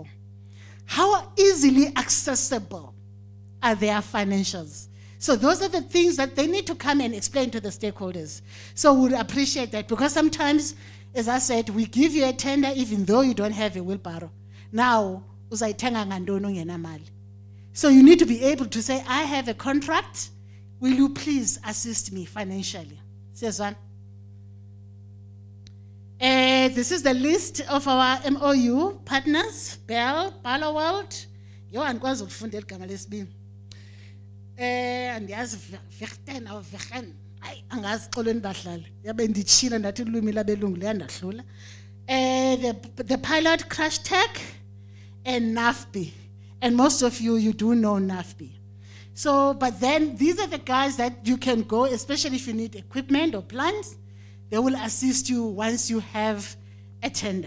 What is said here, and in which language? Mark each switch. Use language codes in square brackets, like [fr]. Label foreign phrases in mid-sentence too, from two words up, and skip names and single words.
[en] How easily accessible are their financials? So those are the things that they need to come and explain to the stakeholders. So we would appreciate that, because sometimes, as I said, we give you a tender even though you don't have a wheelbarrow. Now, [xh] uzayithenga ngantoni ungenamali? [en] So you need to be able to say, I have a contract, will you please assist me financially? Says one. This is the list of our MOU partners: Bell, Barloworld. [xh] Yo, andikwazi ukufunda igama lesibini. Andiyazi Vechten or Vechen. Hayi angazi xolweni bahlali. Yabe nditshila ndathi ulwimi labelungu liyandahlula. [en] The pilot crash tech and NAFBI. And most of you do know NAFBI. So, but then these are the guys that you can go, especially if you need equipment or plans. They will assist you once you have a tender.